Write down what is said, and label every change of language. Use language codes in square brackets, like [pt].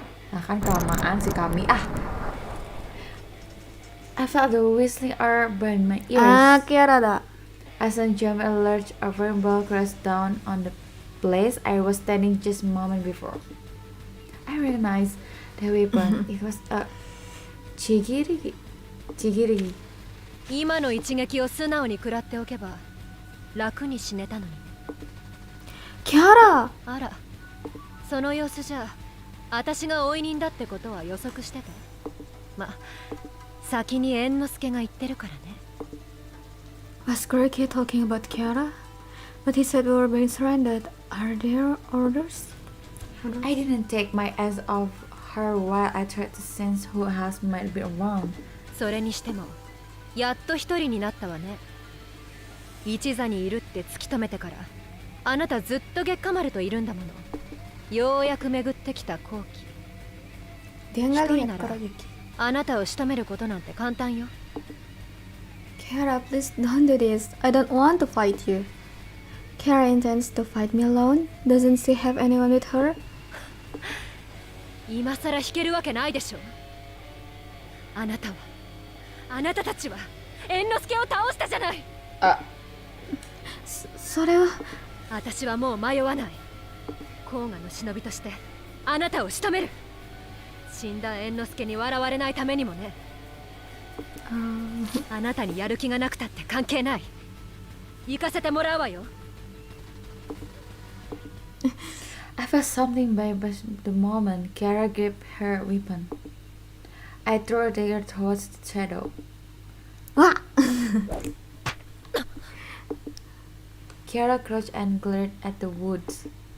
[id] Nah kan kelamaan si kami [en] I felt the whistling air burn my ears. [ja] Kiara da. [en] As I jumped, a large iron ball crashed down on the place I was standing just a moment before. I recognized the weapon. It was a jari-jari. [ja] 今の一撃を素直に食らっておけば楽に死ねたのに。キャラ。あら、その様子じゃ私が追い人だってことは予測してて。ま、先に猿之助が言ってるからね。 [en] Was Gorky talking about Kiara? But he said we were being surrendered. Are there orders? I didn't take my eyes off her while I tried to sense who else might be around. [ja] それにしてもやっと一人になったわね。一座にいるって突き止めてからあなたずっと月下丸といるんだもの。ようやく巡ってきた好機。一人ならあなたを仕留めることなんて簡単よ。 [en] Kiara, please don't do this. I don't want to fight you. Kiara intends to fight me alone. Doesn't she have anyone with her? [ja] 今さら引けるわけないでしょ。あなたたちは猿之助を倒したじゃない。それは。私はもう迷わない。甲賀の忍びとしてあなたを仕留める。死んだ猿之助に笑われないためにもね。あなたにやる気がなくたって関係ない。行かせてもらうわよ。 [en] I felt something by the moment Kiara gripped her weapon. I threw a dagger towards the shadow. わ Kiara crouched and glared at the woods.